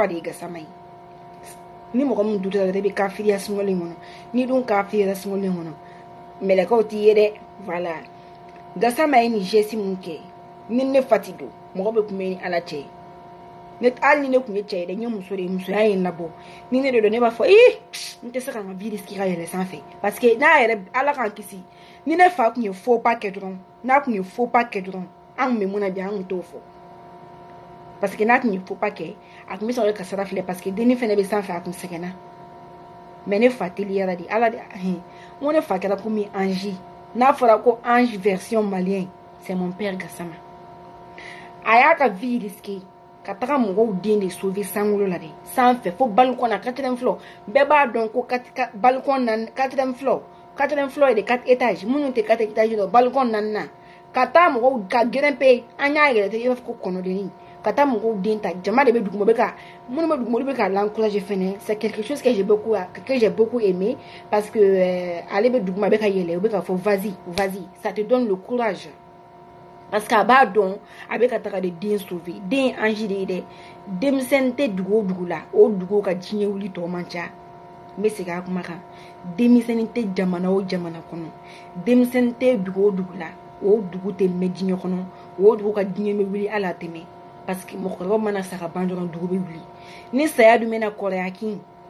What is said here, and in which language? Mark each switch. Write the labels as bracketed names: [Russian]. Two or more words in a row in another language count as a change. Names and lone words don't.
[Bambara] de ye Gassama ye ni mɔgɔ min dute la de bɛ kafiriya sungolen kɔnɔ ni dun kafiriya sungolen kɔnɔ mɛlɛkaw t'i ye dɛ voilà Gassama ye ni geste mun kɛ ni ne fati don mɔgɔ bɛ kun bɛ ni ala cɛ ne hali ni ne kun ye cɛ ye dɛ n ye muso de ye musoya ye n labɔ ni ne de don ne b'a fɔ n tɛ se ka n ka [French] vie risquer [Bambara] ka yɛlɛ sanfɛ [French] parce que [Bambara] n'a yɛrɛ ala k'an kisi ni ne fa kun ye [French] faux pas [Bambara] kɛ dɔrɔn n'a kun ye [French] faux pas [Bambara] kɛ dɔrɔn an kun bɛ mun na bi an kun t'o fɔ parce que n'a kun ye [French] faux pas [Bambara] kɛ a kun bɛ sɔrɔ ka sira filɛ [French] parce que [Bambara] denni fɛnɛ bɛ sanfɛ a kun sɛgɛnna mais ne fa teliyara de ala de n ko ne fa kɛra komi ange n'a fɔra ko [French] ange version malien c'est mon père [Bambara] Gassama a y'a ka [French] vie risquer [Bambara] ka taga mɔgɔw den de sauver sankolo la de sanfɛ fo balcon na 4e floor bɛɛ b'a dɔn ko balcon na 4e floor ye de 4 étages minnu tɛ 4 étages dɔn balcon na ka taa mɔgɔw ka grimper an y'a yɛrɛ tɛ i b'a fɔ ko kɔnɔdenni ka taa mɔgɔw den ta jama de bɛ duguma bɛ ka minnu bɛ duguma olu bɛ ka l'encourager fɛnɛ [French] c'est quelque chose que j'ai beaucoup aimé parce que [Bambara] ale bɛ duguma bɛ ka yɛlɛ o bɛ ka fɔ [French] vas-y ça te donne le courage parce que [Bambara] a b'a dɔn a bɛ ka taga de den sauver den ange de ye dɛ denmisɛnnin tɛ dugu o dugu la o dugu ka diɲɛ wuli tɔ man ca n bɛ segin a kuma kan denmisɛnnin tɛ jamana o jamana kɔnɔ denmisɛnnin tɛ dugu o dugu la o dugu tɛ mɛn diɲɛ kɔnɔ o dugu ka diɲɛ bɛ wuli hali a tɛmɛ [French] parce que [Bambara] mɔgɔkɔrɔba mana sa ka ban dɔrɔn dugu bɛ wuli ni saya dun bɛna kɔrɔya kin